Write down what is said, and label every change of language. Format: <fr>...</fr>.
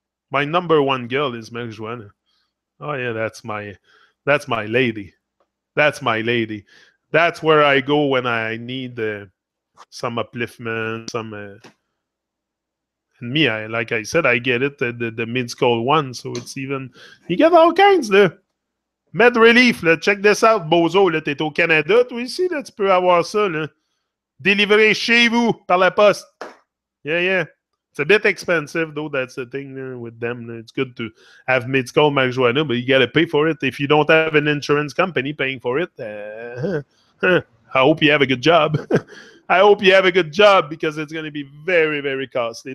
<en>My number one girl is marijuana. Oh yeah, that's my lady. That's my lady. That's where I go when I need some upliftment, some. And me, like I said, I get it, the mid-skull one, so it's even. You get all kinds de.</en> <fr>Med Relief, là,</fr> <en>check this out,</en> <fr>Bozo, là, t'es au Canada, toi ici, là, tu peux avoir ça, là. Délivré chez vous, par la poste.</fr> <en>Yeah, yeah. It's a bit expensive, though, that's the thing with them. It's good to have mid-skull marijuana, but you gotta pay for it. If you don't have an insurance company paying for it, I hope you have a good job. I hope you have a good job, because it's going to be very, very costly.</en>